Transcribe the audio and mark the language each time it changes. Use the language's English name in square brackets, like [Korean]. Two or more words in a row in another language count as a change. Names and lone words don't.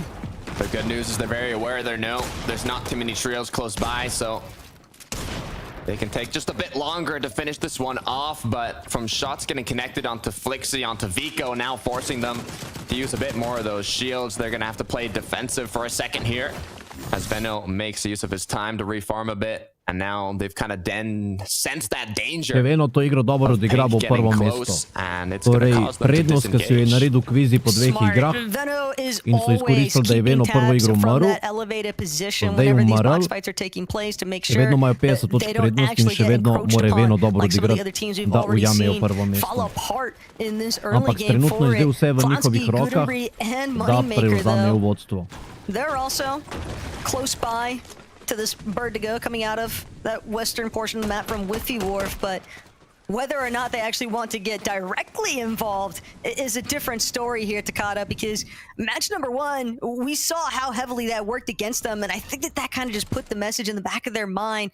[English] The good news is they're very aware there's not too many trios close by, so they can take just a bit longer to finish this one off, but from shots getting connected onto Flixi, onto Veliko, now forcing them to use a bit more of those shields. They're going to have to play defensive for a second here, as Veno makes use of his time to reform a bit. And now they've kind of sensed that danger. [Slovenian] Če Veno to igro dobro odigra, bo prvo mesto. Torej, prednost, ki si jo je naredil kvizi po 2 igrah in so izkoristili, da je Veno prvo igro umrl, zdaj je umrl, še vedno imajo 50 točk prednost in še vedno mora Veno dobro odigrati, da ujamejo prvo mesto. Ampak trenutno je zdaj vse v njihovih rokah, da prevzamejo vodstvo. [English] They're also close by to this bird to go coming out of that western portion of the map from Whiffy Wharf, but whether or not they actually want to get directly involved is a different story here, Takada, because match number 1, we saw how heavily that worked against them, and I think that kind of just put the message in the back of their mind.